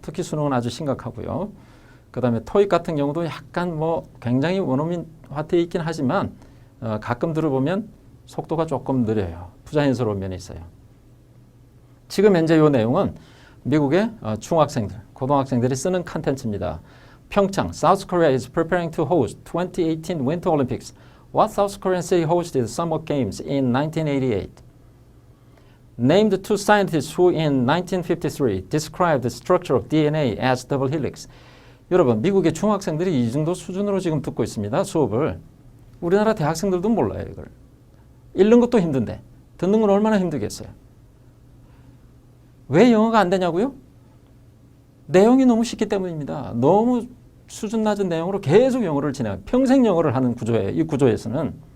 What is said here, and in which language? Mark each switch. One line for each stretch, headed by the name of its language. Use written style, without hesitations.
Korean: 특히 수능은 아주 심각하고요. 그 다음에 토익 같은 경우도 약간 뭐 굉장히 원어민화되어 있긴 하지만 가끔 들어보면 속도가 조금 느려요. 부자연스러운 면이 있어요. 지금 현재 이 내용은 미국의 중학생들, 고등학생들이 쓰는 컨텐츠입니다.
English: 평창, South Korea is preparing to host 2018 Winter Olympics. What South Korean city hosted Summer Games in 1988? Name the two scientists who in 1953 described the structure of DNA as double helix.
Korean: 여러분, 미국의 중학생들이 이 정도 수준으로 지금 듣고 있습니다. 수업을. 우리나라 대학생들도 몰라요, 이걸. 읽는 것도 힘든데 듣는 건 얼마나 힘들겠어요. 왜 영어가 안 되냐고요? 내용이 너무 쉽기 때문입니다. 너무 수준 낮은 내용으로 계속 영어를 진행해요. 평생 영어를 하는 구조예요. 이 구조에서는.